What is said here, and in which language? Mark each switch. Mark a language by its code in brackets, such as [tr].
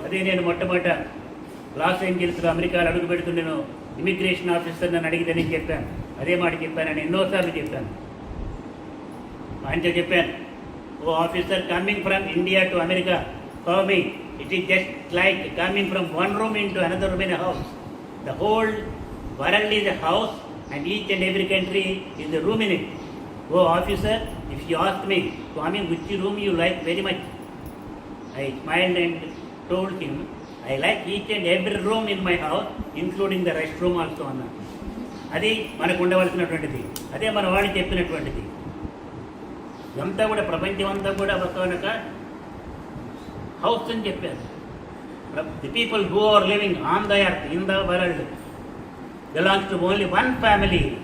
[te] అదే నేను మొట్టమొదట లాస్ ఏంజల్స్లో అమెరికాలో అడుగు పెడుతూ నేను ఇమిగ్రేషన్ ఆఫీసర్ నన్ను అడిగితే నేను చెప్పాను, అదే మాట చెప్పానని ఎన్నోసార్లు చెప్పాను. ఆయనతో చెప్పాను, [en] Oh officer, coming from India to America, for me it is just like coming from one room into another room in a house. The whole world is a house and each and every country is a room in it. Oh officer, if you ask me, Swami, which room you like very much? I smiled and told him, I like each and every room in my house, including the restroom also. [te] అన్న అది మనకు ఉండవలసినటువంటిది, అదే మన వాళ్ళు చెప్పినటువంటిది. ఇదంతా కూడా ప్రపంచం అంతా కూడా ఒక హౌస్ అని చెప్పారు. [en] The people who are living on the earth, in the world, belongs to only one family.